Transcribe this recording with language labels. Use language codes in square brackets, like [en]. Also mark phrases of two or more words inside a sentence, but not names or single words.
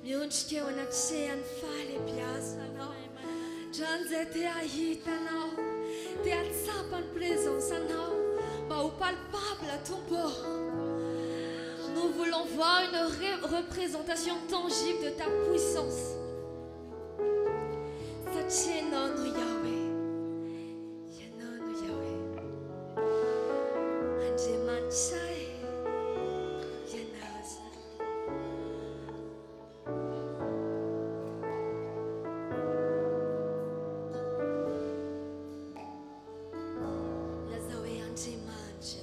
[mg] ondrika eo anatrehany fahalebiazanao drany zay te ahitanao te atsapany présence anao mba ho palpable tompo. [fr] Nous voulons voir une représentation tangible de ta puissance. [mg] Satria ianao no Yahweh, ianao no Yahweh. Andriamanitra ianao zany. Lazao hoe Andriamanitra.